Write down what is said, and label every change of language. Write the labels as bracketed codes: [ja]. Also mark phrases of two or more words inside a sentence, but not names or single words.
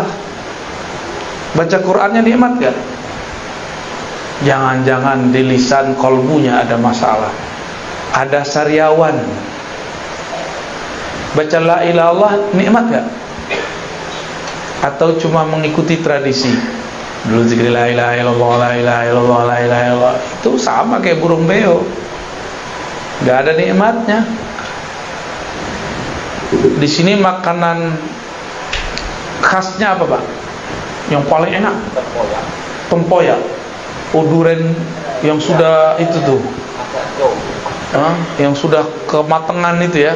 [id] Baca Qur'annya nikmat gak? Jangan-jangan di lisan kolbunya ada masalah. Ada sariawan. Baca [ar] la ilaha illallah [id] nikmat gak? Atau cuma mengikuti tradisi? Dulu zikir [ar] la ilaha illallah, la ilaha illallah, la ilaha illallah. [id] Itu sama kayak burung beo, gak ada nikmatnya. Di sini makanan khasnya apa, Pak? Yang paling enak? Tempoyak. Durian yang sudah itu tuh, yang sudah kematangan itu ya.